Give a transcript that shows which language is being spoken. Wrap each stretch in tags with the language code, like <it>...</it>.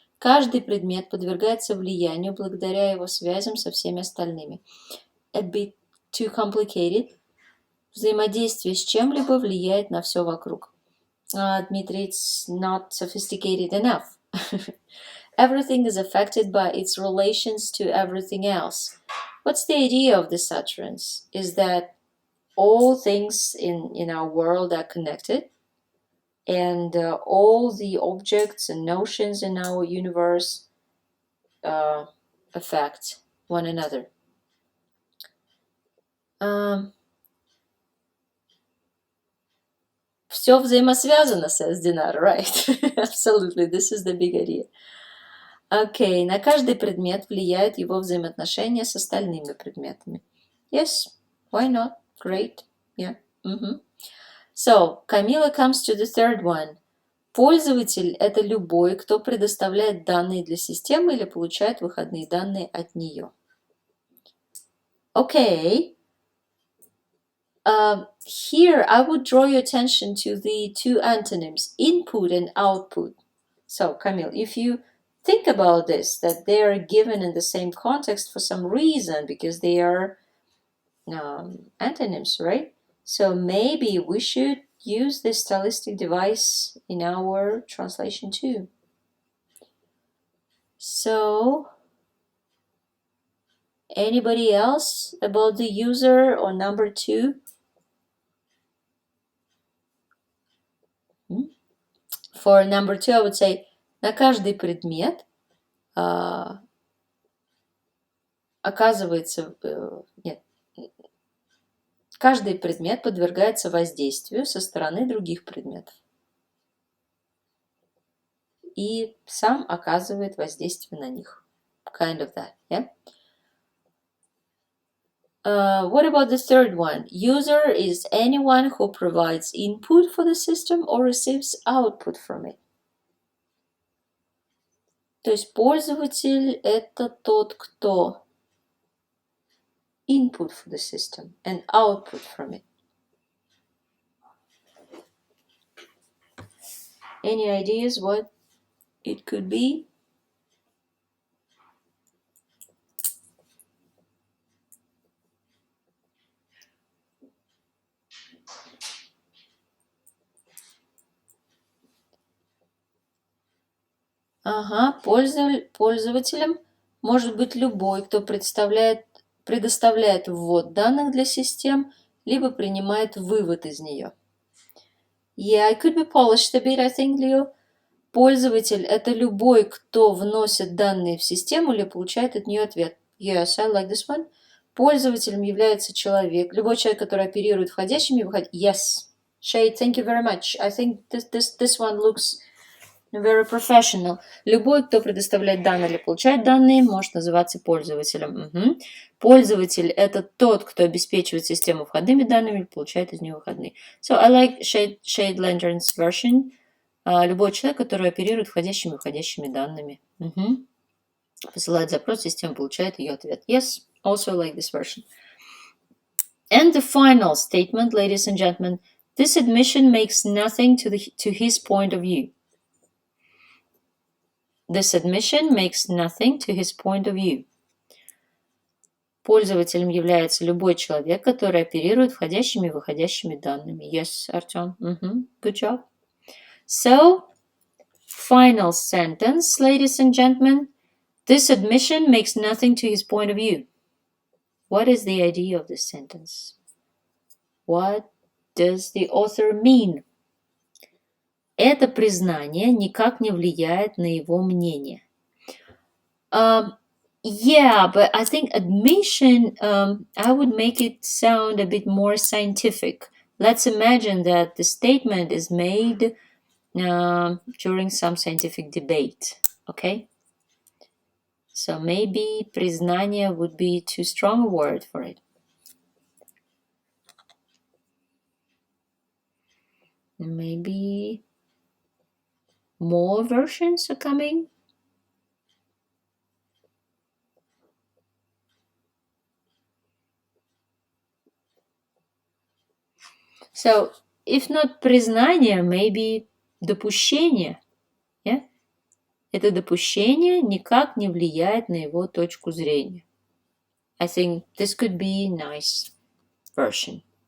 <ru>Каждый предмет подвергается влиянию благодаря его связям со всеми остальными.</ru> <en>A bit too complicated.</en> <ru>Взаимодействие с чем-либо влияет на все вокруг.</ru> <en>Дмитрий, it's not sophisticated enough. Everything is affected by its relations to everything else. What's the idea of this utterance? Is that all things in our world are connected, and all the objects and notions in our universe affect one another.</en> <ru>Все взаимосвязано,</ru> <en>says Dinar, right? Absolutely, this is the big idea.</en> <ru>Okay, на каждый предмет влияет его взаимоотношения с остальными предметами.</ru> <en>Yes, why not? Great, yeah. So, Camila comes to the third one.</en> <ru>Пользователь – это любой, кто предоставляет данные для системы или получает выходные данные от нее.</ru> <en>Okay. Here, I would draw your attention to the two antonyms, input and output. So, Camille, if you think about this, that they are given in the same context for some reason, because they are antonyms, right? So maybe we should use this stylistic device in our translation too. So Anybody else about the user or number 2? For number 2, I would say</en> <ru>на каждый предмет оказывается, нет, каждый предмет подвергается воздействию со стороны других предметов. И сам оказывает воздействие на них.</ru> <en>Kind of that, yeah? What about the third one? User is anyone who provides input for the system or receives output from it.</en> <ru>То есть пользователь – это тот, кто</ru> <en>input for the system and output from it. Any ideas what it could be?</en> <ru>Ага, пользователем может быть любой, кто предоставляет ввод данных для систем, либо принимает вывод из нее.</ru> <en>Yeah, I could be polished a bit, I think, Leo.</en> <ru>Пользователь – это любой, кто вносит данные в систему или получает от нее ответ.</ru> <en>Yes, I like this one.</en> <ru>Пользователем является человек, любой человек, который оперирует входящими и выходящими.</ru> <en>Yes. Shade, thank you very much. I think this one looks very professional.</en> <ru>Любой, кто предоставляет данные или получает данные, может называться пользователем. Угу. Пользователь – это тот, кто обеспечивает систему входными данными или получает из нее выходные.</ru> <en>So I like Shade Lantern's version.</en> <ru>Любой человек, который оперирует входящими и выходящими данными. Угу. Посылает запрос, система получает ее ответ.</ru> <en>Yes, also like this version. And the final statement, ladies and gentlemen, this admission makes nothing to his point of view. This admission makes nothing to his point of view.</en> <ru>Пользователем является любой человек, который оперирует входящими и выходящими данными.</ru> <en>Yes, Артем. Good job. So, final sentence, ladies and gentlemen. This admission makes nothing to his point of view. What is the idea of this sentence? What does the author mean?</en> <ru>Это признание никак не влияет на его мнение.</ru> <en>Yeah, but I think admission, I would make it sound a bit more scientific. Let's imagine that the statement is made during some scientific debate, okay? So maybe признание would be too strong a word for it. Maybe more versions are coming. So, if not признание, maybe допущение. Yeah?</en> <ru>Это допущение никак не влияет на его точку зрения.</ru> <en>I think this could be a nice version.</en>